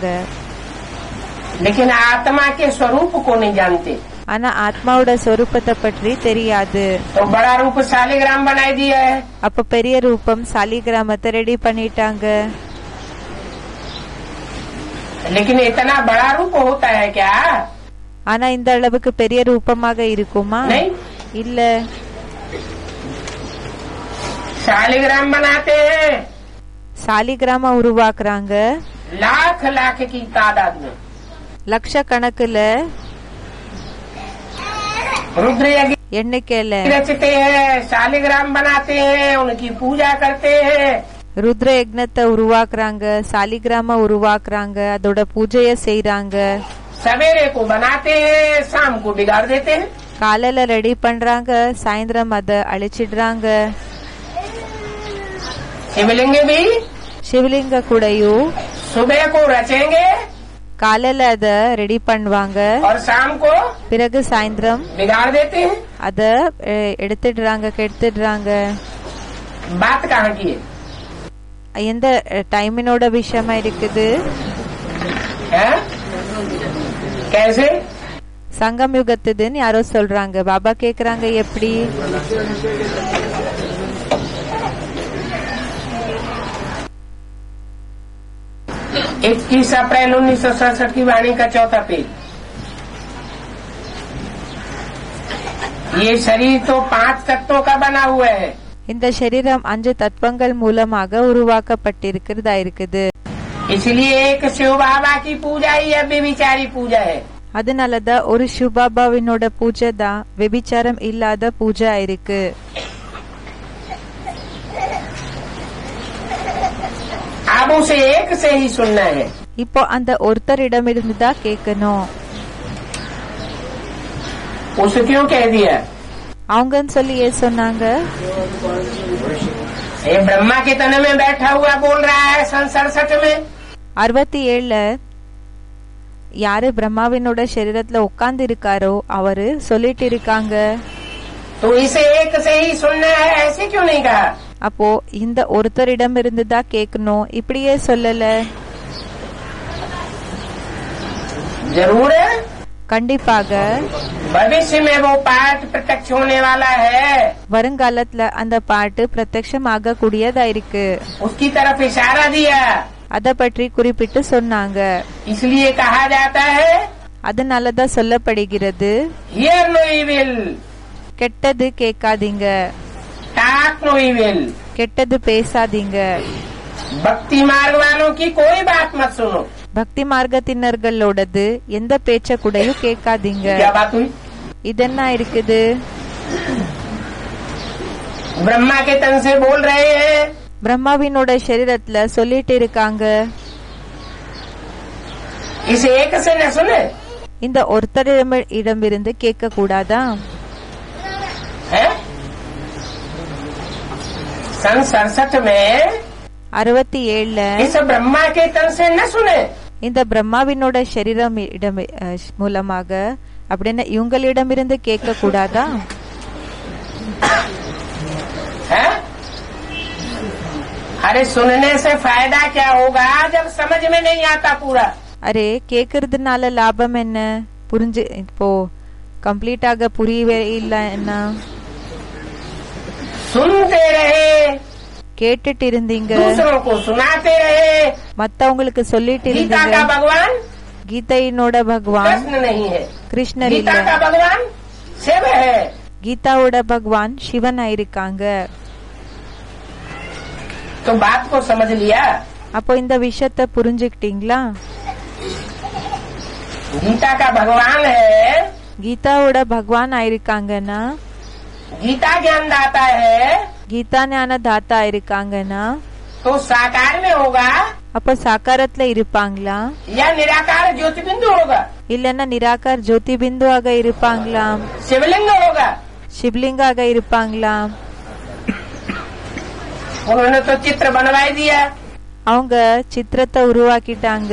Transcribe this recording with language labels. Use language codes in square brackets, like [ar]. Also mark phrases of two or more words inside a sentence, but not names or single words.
[hi] लेकिन आत्मा के स्वरूप को नहीं जानते। [ta] ஆனா ஆத்மாவோட சொரூபத்தை பற்றி தெரியாது. [hi] तो बड़ा रूप शालिग्राम बनाई दिया है, [ta] அப்ப பெரிய ரூபம் சாலிகிராமத்தை ரெடி பண்ணிட்டாங்க. [hi] लेकिन इतना बड़ा रूप होता है क्या? [ta] ஆனா இந்த அளவுக்கு பெரிய ரூபமாக இருக்குமா? [hi] नहीं। [ta] இல்ல. [hi] शालिग्राम बनाते हैं [ta] சாலிகிராம உருவாக்குறாங்க. [hi] लाख लाख की तादाद में। [ta] லட்சக்கணக்குல [hi] रुद्र यज्ञ [ta] எண்ணிக்கையில [hi] रचते हैं, शालिग्राम बनाते हैं, उनकी पूजा करते हैं। [ta] ருத்ர யக்னத்தை உருவாக்குறாங்க, சாலிகிராம உருவாக்குறாங்க, அதோட பூஜைய செய்யறாங்க. [hi] सवेरे को बनाते हैं, शाम को बिगाड़ देते हैं। [ta] காலையில ரெடி பண்றாங்க, சாயந்தரம் அத அழிச்சிடுறாங்க. [hi] शिवलिंग भी [ta] சிவலிங்க கூடயும் [hi] सुबह को रचेंगे [ta] காலையில அத ரெடி பண்ணுவாங்க, [hi] और शाम को [ta] பிறகு சாயந்தரம் [hi] बिगाड़ देते हैं। [ta] அத எடுத்துடுறாங்க, கெடுத்துடுறாங்க. [hi] बात कहाँ की है? [ta] எந்த டைமினோட விஷயமா இருக்குது? [hi] हैं? कैसे? [ta] சங்கம் யுகத்துதுன்னு யாரோ சொல்றாங்க. பாபா கேக்குறாங்க எப்படி? [hi] 21 अप्रैल 1967 की वाणी का 4था पेज। ये शरीर तो 5 तत्वों का बना हुआ है। [ta] இந்த சரீரம் 5 தத்துவங்கள் மூலமாக உருவாக்கப்பட்டிருக்கிறதா இருக்குது. [hi] इसलिए एक शिव बाबा की पूजा ही व्यभिचारी पूजा है। [ta] அதனாலதான் ஒரு சிவபாபாவினோட பூஜை தான் வெபிச்சாரம் இல்லாத பூஜா இருக்கு. [hi] अब उसे एक से ही सुनना है। [ta] இப்போ அந்த ஒருத்தரிடமிருந்து தான் கேட்கணும். [hi] उसे क्यों कह दिया? [ta] அவங்கன்னு சொல்லி ஏன் சொன்னாங்க? [hi] ये ब्रह्मा के तन में बैठा हुआ बोल रहा है सन 67 में। [ta] 67ல யாரு பிரம்மாவினோட சரீரத்துல உட்கார்ந்து இருக்காரோ அவரு சொல்லிட்டு இருக்காங்க. [hi] तो इसे एक से ही सुनना है, ऐसे क्यों नहीं कहा? [ta] அப்போ இந்த ஒருத்தரிடம் இருந்து தான் கேட்கணும், இப்படியே சொல்லல. [hi] जरूर है। [ta] கண்டிப்பாக [hi] भविष्य में वो पाठ प्रत्यक्ष होने वाला है, [ta] வருங்காலத்துல அந்த பாட்டு பிரத்யட்சமாக கூடியதா இருக்கு. [hi] उसकी तरफ इशारा दिया, [ta] அத பற்றி குறிப்பிட்டு சொன்னாங்க. [hi] इसलिए कहा जाता है [ta] அதனாலதான் சொல்லப்படுகிறது, [en] hear no evil, [ta] கெட்டது கேட்காதீங்க, [en] talk no evil, [ta] கெட்டது பேசாதீங்க, [hi] भक्ति मार्ग वालों की कोई बात मत सुनो. [ta] பக்தி மார்க்கத்தினர்களோடது எந்த பேச்ச கூடயும் கேட்காதீங்க. [hi] क्या बात हुई? [ta] இதென்ன இருக்குது? [hi] ब्रह्मा के तन से बोल रहे हैं, [ta] பிரம்மாவினோட சரீரத்துல சொல்லிட்டு இருக்காங்க. [hi] इस एक से न सुने [ta] இந்த ஒருத்தரிடமிருந்து கேட்க கூடாதா? [hi] है? सन 67 में [ta] 67ல [hi] इस ब्रह्मा के तन से न सुने, [ta] இந்த பிரம்மாவினோட சரீரம் மூலமாக அப்படின்னு இவங்களிடமிருந்து கேட்க கூடாதா? [hi] है? अरे सुनने से फायदा क्या होगा जब समझ में नहीं आता पूरा. [ta] அரே கேக்குறதுனால லாபம் என்ன? புரிஞ்சு இப்போ கம்ப்ளீட்டாக புரியவே இல்ல என்ன? [hi] सुनते रहे, [ta] கேட்டுட்டு இருந்தீங்க, [hi] दूसरों को सुनाते रहे. [ta] மத்தவங்களுக்கு சொல்லிட்டு [hi] गीता [ta] இருந்தீங்க. [hi] का भगवान [ta] கீதையினோட பகவான் [hi] कृष्ण नहीं है, [ta] கிருஷ்ணர் இல்ல, [hi] गीता का भगवान शिव है. [ta] கீதாவோட பகவான் சிவன் ஆயிருக்காங்க. [hi] तो बात को समझ लिया. [ta] அப்போ இந்த விஷயத்த புரிஞ்சுக்கிட்டீங்களா? [hi] गीता का भगवान है, [ta] கீதாவோட பகவான் ஆயிருக்காங்கன்னா, [hi] गीता ज्ञान दाता है, [ta] கீதா ஞான தாத்தா ஆயிருக்காங்கன்னா, [hi] तो साकार में होगा [ta] அப்ப சாக்காரத்துல இருப்பாங்களா? [hi] या निराकार ज्योति बिंदु होगा, [ta] இல்லன்னா நிராகார் ஜோதி பிந்துவாக இருப்பாங்களாம், [hi] शिवलिंग होगा. [ta] சிவலிங்காக இருப்பாங்களாம். [hi] उन्होंने तो चित्र बनवाई दिया, [ta] அவங்க சித்திரத்தை உருவாக்கிட்டாங்க,